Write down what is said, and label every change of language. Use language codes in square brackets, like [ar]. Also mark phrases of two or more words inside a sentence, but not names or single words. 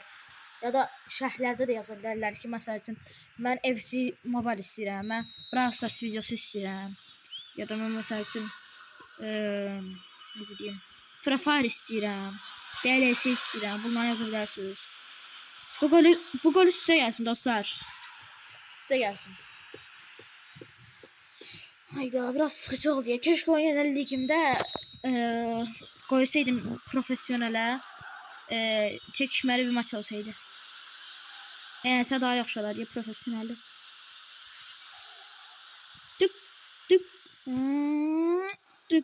[az] Ya da şərhlərdə də yaza bilərlər ki, məsəl üçün mən FC Mobile istəyirəm, mən Brawl Stars videosu istəyirəm. Ya da mən məsəl üçün necə deyim, Free Fire istəyirəm, DLC istəyirəm. Bunları yaza bilərsiniz. Bu golü sizə gəlsin dostlar. Sizə gəlsin. [tr] Hayda, biraz sıkıcı oldu ya. Keşke o yeni ligimde koysaydım profesyonele. Çekişmeli bir maç olsaydı. Yense daha yaxşı olar ya profesyonelde. Tık tık. Tık.